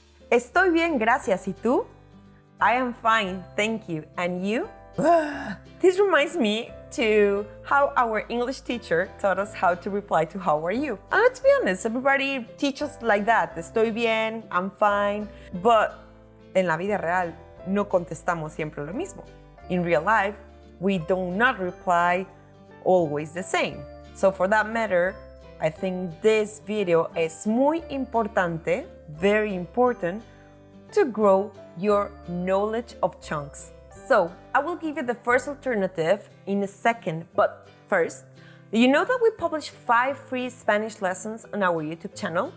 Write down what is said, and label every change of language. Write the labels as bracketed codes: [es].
[es] Estoy bien, gracias. ¿Y tú? [en] I am fine, thank you. And you? This reminds me to how our English teacher taught us how to reply to how are you. And let's be honest, everybody teaches like that. [es] Estoy bien, [en] I'm fine. [es] But en la vida real, no contestamos siempre lo mismo. [en] In real life, we do not reply always the same. So for that matter, I think this video [es] es muy importante, [en] very important, to grow your knowledge of chunks. So, I will give you the first alternative in a second, but first, do you know that we publish 5 free Spanish lessons on our YouTube channel?